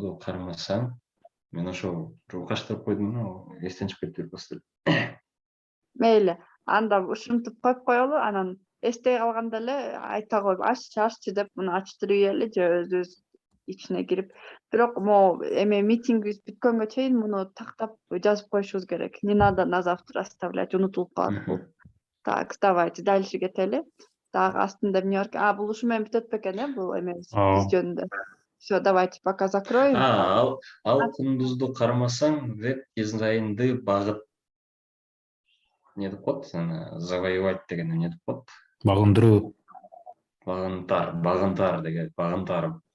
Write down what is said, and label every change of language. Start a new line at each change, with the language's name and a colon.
Kyrgyz: мен ошо уйкаштырып койдум, эстен чыгып кетти бир кыздар. мейли, анда ушинтип коюп коелу, анан эстей калганда эле айта коюп, аччы деп муну ачтырып ийели же өзүбүз ичине кирип. Бирок могу эме митингибиз бүткөнгө чейин муну тактап жазып коюшубуз керек.
Russian: Не надо на завтра оставлять,
Kyrgyz: унутулуп калат бул.
Russian: Так, давайте дальше
Kyrgyz: кетели. Так, астында эмне бар экен? Бул ушу менен бүтөт бекен, бул эмебиз биз жөнүндө.
Russian: Все, давайте пока закроем.
Kyrgyz: Ал кундузду кармасаң, веб дизайнды багыт не деп коет? Завоевать деген не деп коет? Багындыруу. Багынтар деген, багынтар.